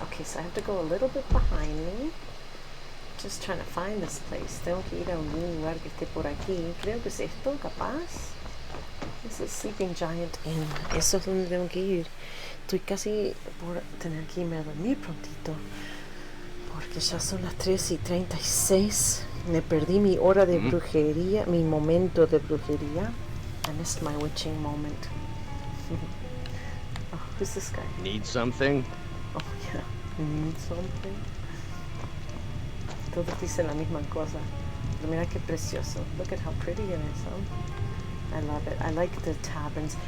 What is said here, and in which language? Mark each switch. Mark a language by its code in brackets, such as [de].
[en] Okay, so I have to go a little bit behind me. Just trying to find this place. [es] Tengo que ir a algún lugar que esté por aquí. Creo que es esto, capaz. [en] This is Sleeping Giant Inn. [es] Eso es donde tengo que ir. Estoy casi por tener que irme a dormir prontito. Porque ya son las 3:36. Me perdí mi hora de brujería, mi momento de brujería. [en] I missed my witching moment. Oh, who's this guy? Need something? Oh, yeah. Need something? [es] Todos dicen la misma cosa. Pero mira qué precioso. [en] Look at how pretty it is, huh? I love it. I like the taverns.